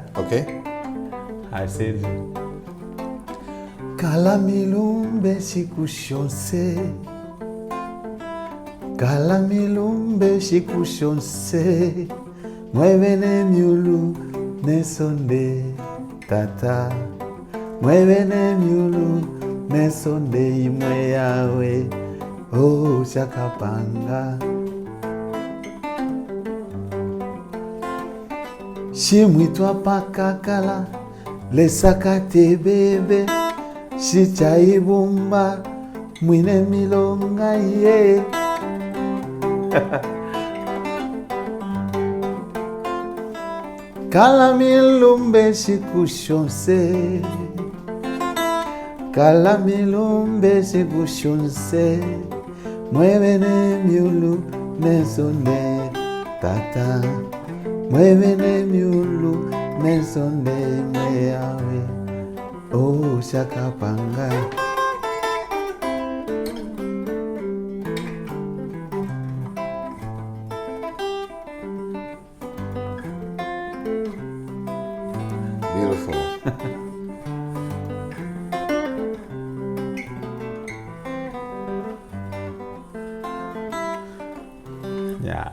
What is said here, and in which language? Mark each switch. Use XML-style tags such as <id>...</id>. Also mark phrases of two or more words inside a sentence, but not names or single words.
<en>Okay. I said,</en> <lun>Kalamilumbe shikushonse, Kalamilumbe shikushonse, Mwevene miulu nesonde tata, Mwevene miulu nesonde imwe yawe, oh shakapanga. Shimwitwa pakakala, lesakate bebe shichaibumba mwine milonga ye kala milumbe shikushonse kala milumbe shikushonse mwevene miulu nesonde tata mwevene miulu nesonde mweyawe oh shakapanga</lun> <en>Beautiful. yeah.</en>